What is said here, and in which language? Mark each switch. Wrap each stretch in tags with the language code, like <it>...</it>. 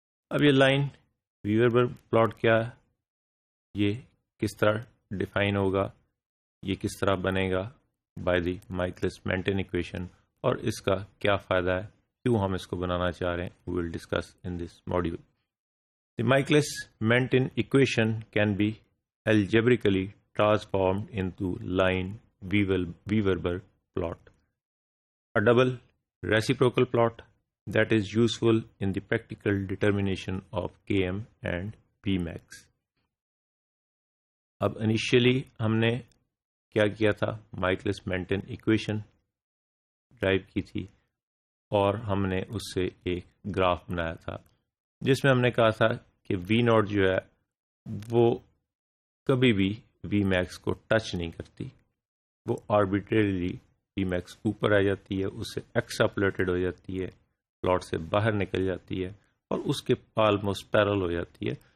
<ur>اب یہ line ویوربرگ plot کیا ہے، یہ کس طرح ڈیفائن ہوگا، یہ کس طرح بنے گا</ur> <en>by the Michaelis Menten equation,</en> <ur>اور اس کا کیا فائدہ ہے، کیوں ہم اس کو بنانا چاہ رہے ہیں،</ur> <en>We will discuss in this module. The Michaelis Menten equation can be algebraically transformed into line Weaverberg plot, a double reciprocal plot that is useful in the practical determination of Km and Vmax.</en> <ur>اب initially ہم نے کیا تھا، مائیکلس maintain equation drive کی تھی اور ہم نے اس سے ایک گراف بنایا تھا جس میں ہم نے کہا تھا کہ وی ناٹ جو ہے وہ کبھی بھی وی میکس کو ٹچ نہیں کرتی، وہ آربیٹریلی وی میکس اوپر آ جاتی ہے، اس سے ایکسٹراپولیٹڈ ہو جاتی ہے، پلاٹ سے باہر نکل جاتی ہے اور اس کے آلموسٹ پیرل ہو جاتی ہے.</ur>